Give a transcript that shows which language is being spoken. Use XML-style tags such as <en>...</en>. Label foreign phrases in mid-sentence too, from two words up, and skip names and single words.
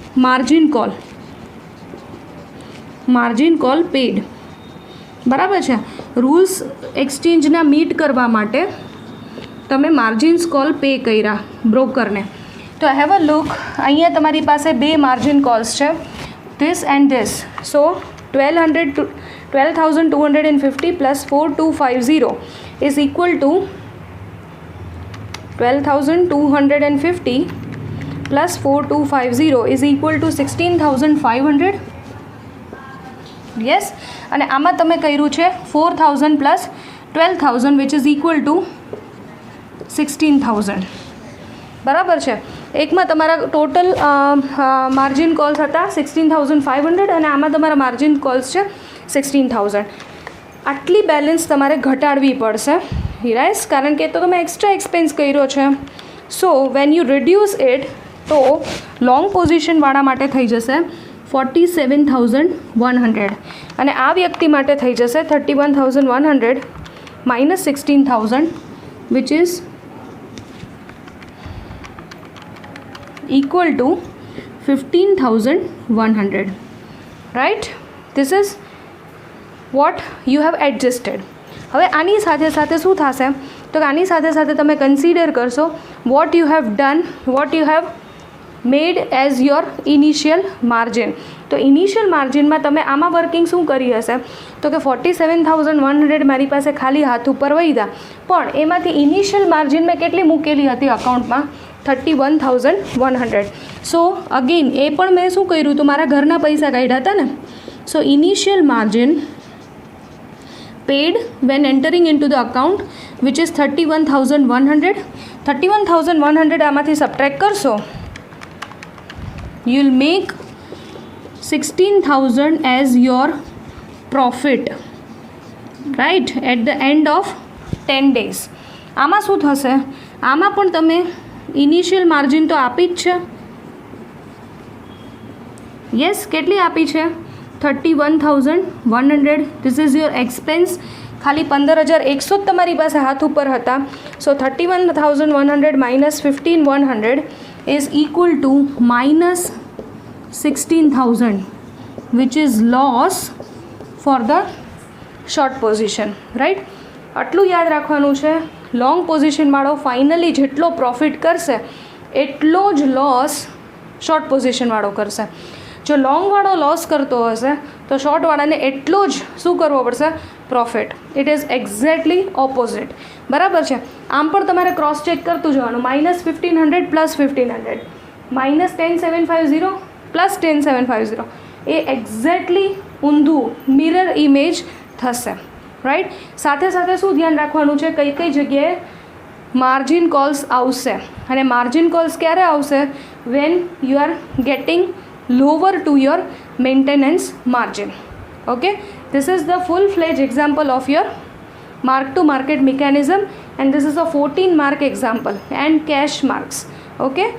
<en>margin call paid,</en> <gu>બરાબર છે? રૂલ્સ એક્સચેન્જના મીટ કરવા માટે તમે</gu> <en>margins call pay</en> <gu>કર્યા બ્રોકરને. તો</gu> <en>have a look.</en> <gu>અહીંયા તમારી પાસે બે</gu> <en>margin calls</en> <gu>છે.</gu> <en>this and this. So 12,250 plus 4250 is equal to 12,250 plus 4250 is equal to 16,500.</en> <gu>યસ, અને આમાં તમે કર્યું છે 4,000 પ્લસ 12,000</gu> <en>which is equal to</en> <gu>16,000. બરાબર છે. એકમાં તમારા</gu> <en>total margin calls</en> <gu>હતા 16,500 અને આમાં તમારા</gu> <en>margin calls</en> <gu>છે 16,000. આટલી બેલેન્સ તમારે ઘટાડવી પડશે હિરાઈસ, કારણ કે તો તમે</gu> <en>extra expense</en> <gu>કર્યો છે.</gu> <en>so when you reduce it</en> <gu>તો</gu> <en>long positionવાળા</en> <gu>માટે થઈ જશે 47,100 અને આ વ્યક્તિ માટે થઈ જશે 31,100</gu> <en>minus 16,000 which is equal to</en> <gu>15,100.</gu> <en>right? This is what you have adjusted.</en> <gu>હવે આની સાથે સાથે શું થશે તો આની સાથે સાથે તમે કન્સિડર કરશો</gu> <en>what you have done, what you have made as your initial margin.</en> <gu>તો</gu> <en>initial marginમાં</en> <gu>તમે આમાં વર્કિંગ શું કરી હશે તો કે 47,100 મારી પાસે ખાલી હાથ ઉપર વહીધા, પણ એમાંથી</gu> <en>initial margin</en> <gu>મેં કેટલી મૂકેલી હતી અકાઉન્ટમાં 31,100.</gu> <en>so again</en> <gu>એ પણ મેં શું કર્યું હતું, મારા ઘરના પૈસા કાઢ્યા હતા ને.</gu> <en>so initial margin paid when entering into the account which is 31,100.</en> <gu>31,100 આમાંથી સબટ્રેક્ટ કરશો,</gu> <en>you will make 16,000 as your profit, right, at the end of 10 days.</en> <gu>આમાં શું થશે, આમાં પણ તમે</gu> <en>initial margin</en> <gu>તો આપી જ છે. યસ, કેટલી આપી છે 31,100.</gu> <en>this is your expense.</en> <gu>ખાલી 15,100 જ તમારી પાસે હાથ ઉપર હતા.</gu> <en>સો 31,100 minus 15,100 is equal to minus 16,000 which is loss for the short position, right?</en> <gu>આટલું યાદ રાખવાનું છે.</gu> <en>long positionવાળો</en> <gu>ફાઇનલી જેટલો પ્રોફિટ કરશે એટલો જ લોસ</gu> <en>short positionવાળો</en> <gu>કરશે. જો લોંગવાળો લોસ કરતો હશે તો શોર્ટવાળાને એટલો જ શું કરવો પડશે, પ્રોફિટ.</gu> <en>it is exactly opposite.</en> <gu>બરાબર છે. આમ પણ તમારે</gu> <en>cross check</en> <gu>કરતું જવાનું. -1,500 પ્લસ 1,500 -10,750 પ્લસ 10,750 એ એક્ઝેક્ટલી ઊંધું</gu> <en>mirror image</en> <gu>થશે. રાઈટ. સાથે સાથે શું ધ્યાન રાખવાનું છે, કઈ કઈ જગ્યાએ</gu> <en>margin calls</en> <gu>આવશે, અને</gu> <en>margin calls</en> <gu>ક્યારે આવશે,</gu> <en>when you are getting lower to your maintenance margin. Okay, this is the full-fledged example of your mark to market mechanism, and this is a 14 mark example and cash marks. Okay.</en>